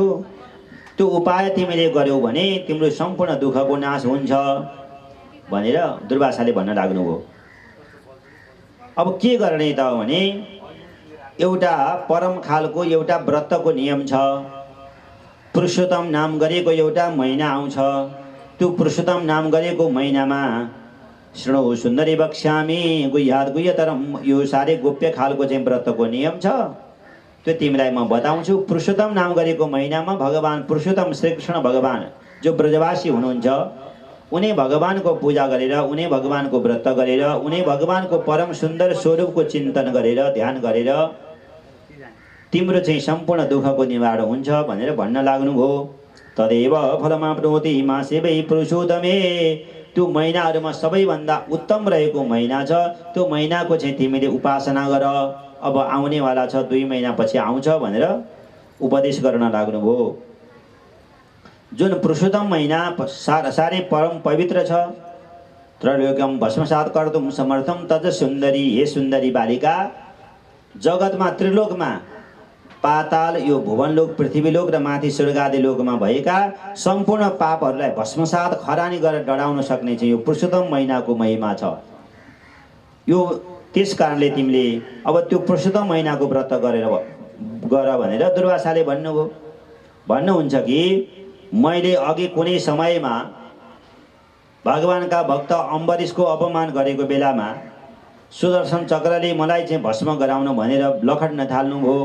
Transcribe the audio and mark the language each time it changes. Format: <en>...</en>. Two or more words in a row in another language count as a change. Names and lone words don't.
<ne>त्यो उपाय तिमीले गर्यौ भने तिम्रो सम्पूर्ण दुःखको नाश हुन्छ भनेर दुर्वासाले भन्न लाग्नुभयो। अब के गर्ने त भने, एउटा परम खालको एउटा व्रतको नियम छ। पुरुषोत्तम नाम गरेको एउटा महिना आउँछ। त्यो पुरुषोत्तम नाम गरेको महिनामा</ne> <sa>शृणु सुन्दरी वक्ष्यामि गुह्यात् गुह्यतरम,</sa> <ne>यो साह्रै गोप्य खालको चाहिँ व्रतको नियम छ। त्यो तिमीलाई म बताउँछु। पुरुषोत्तम नाम गरेको महिनामा भगवान पुरुषोत्तम श्रीकृष्ण भगवान जो ब्रजवासी हुनुहुन्छ, उनी भगवानको पूजा गरेर, उनी भगवानको व्रत गरेर, उनी भगवानको परम सुन्दर स्वरूपको चिन्तन गरेर, ध्यान गरेर तिम्रो चाहिँ सम्पूर्ण दुःखको निवारण हुन्छ भनेर भन्न लाग्नुभयो।</ne> <sa>तदेव फलमाप्नोति मासेवै पुरुषोत्तमे।</sa> <ne>त्यो महिनाहरूमा सबैभन्दा उत्तम रहेको महिना छ। त्यो महिनाको चाहिँ तिमीले उपासना गर। अब आउनेवाला छ, 2 महिनापछि आउँछ भनेर उपदेश गर्न लाग्नुभयो। जुन पुरुषोत्तम महिना साह्रै परम पवित्र छ।</ne> <sa>त्रैलोक्यम भस्मसात् कर्तुं समर्थम तज सुन्दरी,</sa> <ne>हे सुन्दरी बालिका, जगतमा त्रिलोकमा पाताल, यो भुवनलोक, पृथ्वीलोक र माथि स्वर्ग आदि लोकमा भएका सम्पूर्ण पापहरूलाई भस्मसात खरानी गरेर डढाउन सक्ने चाहिँ यो पुरुषोत्तम महिनाको महिमा छ। यो त्यस कारणले तिमीले अब त्यो पुरुषोत्तम महिनाको व्रत गर भनेर दुर्वासाले भन्नुहुन्छ कि मैले अघि कुनै समयमा भगवानका भक्त अम्बरीशको अपमान गरेको बेलामा सुदर्शन चक्रले मलाई चाहिँ भस्म गराउन भनेर लखड्न थाल्नुभयो।</ne>